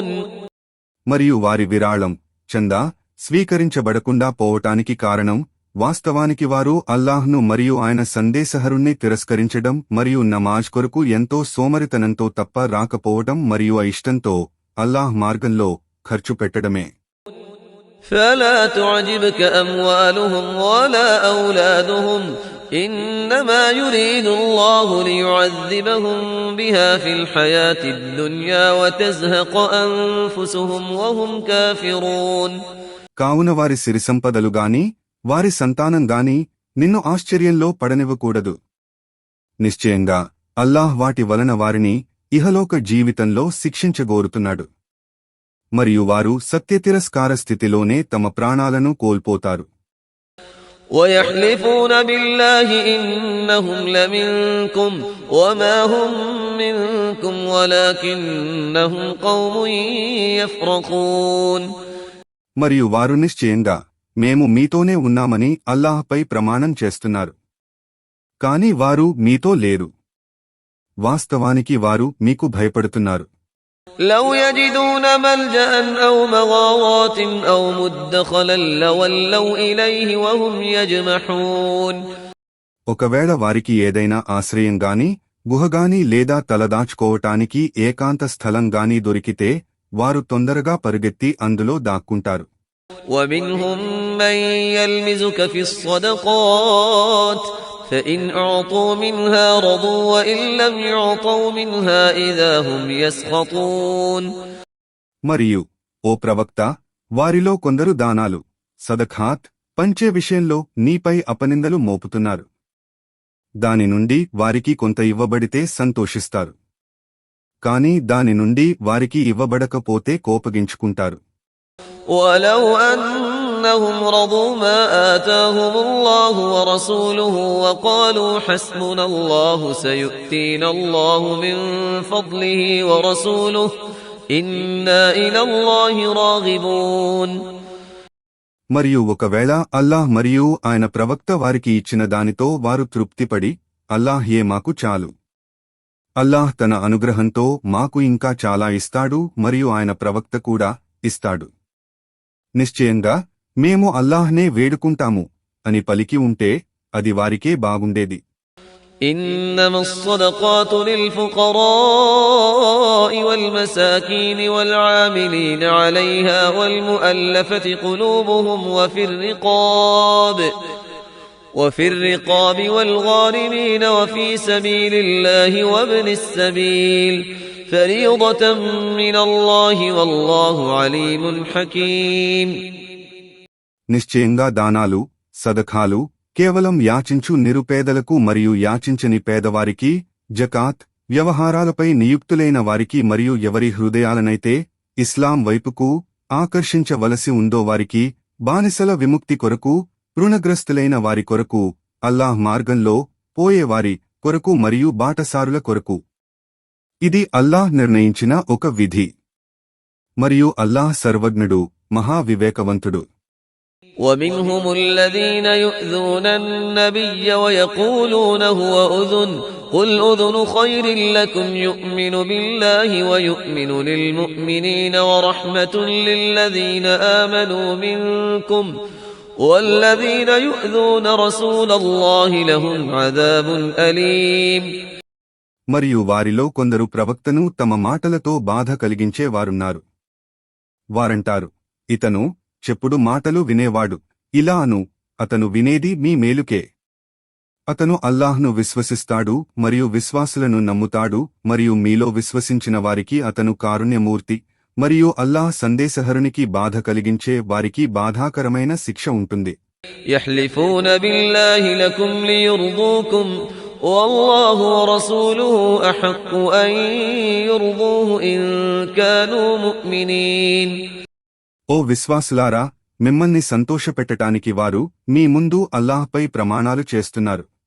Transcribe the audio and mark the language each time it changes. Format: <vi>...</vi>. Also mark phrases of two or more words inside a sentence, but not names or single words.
<te>మరియు వారి విరాళం, చందా స్వీకరించబడకుండా పోవటానికి కారణం వాస్తవానికి వారు అల్లాహ్ను మరియు ఆయన సందేశహరుణ్ణి తిరస్కరించడం మరియు నమాజ్ కొరకు ఎంతో సోమరితనంతో తప్ప రాకపోవడం మరియు అయిష్టంతో అల్లాహ్ మార్గంలో ఖర్చు పెట్టడమే.</te> <ar>فلا تعجبك أموالهم ولا أولادهم إنما يريد الله ليعذبهم بها في الحياة الدنيا وتزهق أنفسهم وهم كافرون.</ar> <te>కావున వారి సిరిసంపదలు గాని వారి సంతానం గాని నిన్ను ఆశ్చర్యంలో పడనివ్వకూడదు. నిశ్చయంగా అల్లాహ్ వాటి వలన వారిని ఇహలోక జీవితంలో శిక్షించగోరుతున్నాడు. మరియు వారు సత్యతిరస్కార స్థితిలోనే తమ ప్రాణాలను కోల్పోతారు.</te> <ar>ويحلفون بالله إنهم لمنكم وما هم منكم ولكنهم قوم يفرقون.</ar> <te>మరియు వారు నిశ్చయంగా మేము మీతోనే ఉన్నామని అల్లాహ్పై ప్రమాణం చేస్తున్నారు, కాని వారు మీతో లేరు. వాస్తవానికి వారు మీకు భయపడుతున్నారు.</te> <ar>لو يجدون ملجأ أو مغارات أو مدخلا لولوا إليه وهم يجمحون.</ar> <te>ఒకవేళ వారికి ఏదైనా ఆశ్రయం గాని గుహగాని లేదా తలదాచుకోవటానికి ఏకాంత స్థలం గాని దొరికితే వారు తొందరగా పరుగెత్తి అందులో దాక్కుంటారు.</te> <ar>ومنهم من يلمزك في الصدقات فإن أعطوا منها رضوا وإن لم يعطوا منها إذا هم يسخطون.</ar> <te>మరియు ఓ ప్రవక్త, వారిలో కొందరు దానాలు సదఖాత్ పంచే విషయంలో నీపై అపనిందలు మోపుతున్నారు. దాని నుండి వారికి కొంత ఇవ్వబడితే సంతోషిస్తారు, కాని దాని నుండి వారికి ఇవ్వబడకపోతే కోపగించుకుంటారు.</te> <ar>ولو أنهم رضوا ما آتاهم الله ورسوله وقالوا حسبنا الله سيؤتينا الله من فضله ورسوله إنا إلى الله راغبون.</ar> <te>మరియు ఒకవేళ అల్లాహ్ మరియు ఆయన ప్రవక్త వారికి ఇచ్చిన దానితో వారు తృప్తిపడి అల్లాహ్యే మాకు చాలు, అల్లాహ్ తన అనుగ్రహంతో మాకు ఇంకా చాలా ఇస్తాడు మరియు ఆయన ప్రవక్త కూడా ఇస్తాడు, నిశ్చయంగా మేము అల్లాహ్నే వేడుకుంటాము అని పలికి ఉంటే అది వారికే బాగుండేది.</te> <ar>إنما الصدقات للفقراء والمساكين والعاملين عليها والمؤلفة قلوبهم وفي الرقاب والغارمين وفي سبيل الله وابن السبيل فريضة من الله والله عليم حكيم.</ar> <te>నిశ్చయంగా దానాలు సదఖాలు కేవలం యాచించు నిరుపేదలకు మరియు యాచించని పేదవారికి, జకాత్ వ్యవహారాలపై నియుక్తులైన వారికి మరియు ఎవరి హృదయాలనైతే ఇస్లాం వైపుకు ఆకర్షించవలసి ఉందో వారికి, బానిసల విముక్తి కొరకు, రుణగ్రస్తులైన వారి కొరకు, అల్లాహ్ మార్గంలో పోయేవారి కొరకు మరియు బాటసారుల కొరకు. ఇది అల్లాహ్ నిర్ణయించిన ఒక విధి. మరియు అల్లాహ్ సర్వజ్ఞుడు, మహావివేకవంతుడు.</te> <ar>ومنهم الذين يؤذون النبي ويقولون هو أذن قل أذن خير لكم يؤمن بالله ويؤمن للمؤمنين ورحمة للذين آمنوا منكم والذين يؤذون رسول الله لهم عذاب أليم.</ar> <te>మరియు వారిలో కొందరు ప్రవక్తను తమ మాటలతో బాధ కలిగించే వారున్నారు. వారంటారు, ఇతను చెప్పుడు మాటలు వినేవాడు, ఇలా అను, అతను వినేది మీ మేలుకే. అతను అల్లాహ్ను విశ్వసిస్తాడు మరియు విశ్వాసులను నమ్ముతాడు మరియు మీలో విశ్వసించిన వారికి అతను కారుణ్యమూర్తి మరియు అల్లాహ్ సందేశహరునికి బాధ కలిగించే వారికి బాధాకరమైన శిక్ష ఉంటుంది.</te> <ar>يحلفون بالله لكم ليرضوكم والله ورسوله أحق أن يرضوه إن كانوا مؤمنين.</ar> <te>ఓ విశ్వాసులారా, మిమ్మల్ని సంతోషపెట్టటానికి వారు మీ ముందు అల్లాహ్పై ప్రమాణాలు చేస్తున్నారు.</te>